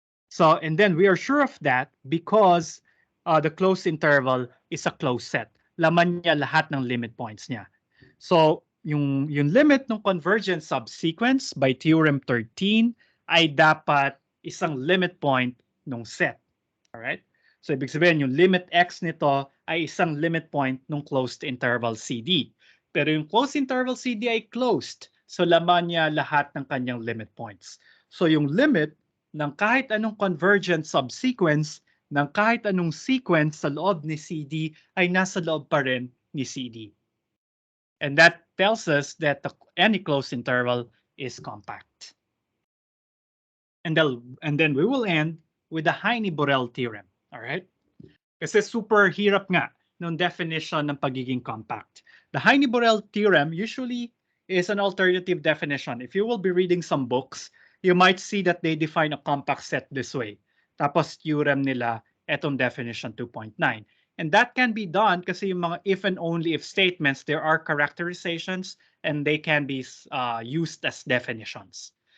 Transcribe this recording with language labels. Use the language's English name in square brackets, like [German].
[English] So, and then we are sure of that because the closed interval is a closed set. [Filipino] Laman niya lahat ng limit points niya. So, yung limit ng convergent subsequence by Theorem 13 ay dapat isang limit point ng set. Alright? So, ibig sabihin, yung limit x nito ay isang limit point ng closed interval CD. Pero yung closed interval CD ay closed. So, laman niya lahat ng kanyang limit points. So, yung limit ng kahit anong convergent subsequence ng kahit anong sequence sa loob ni CD ay nasa loob pa rin ni CD. [English] And that tells us that any closed interval is compact. And then we will end with the Hiney-Borel theorem. All right? [Filipino] Kasi super hirap nga ng definition ng pagiging compact. [English] The Hiney-Borel theorem usually is an alternative definition. If you will be reading some books, you might see that they define a compact set this way. [Filipino] Tapos theorem nila, etong definition 2.9. [English] And that can be done kasi yung mga if and only if statements, there are characterizations and they can be used as definitions.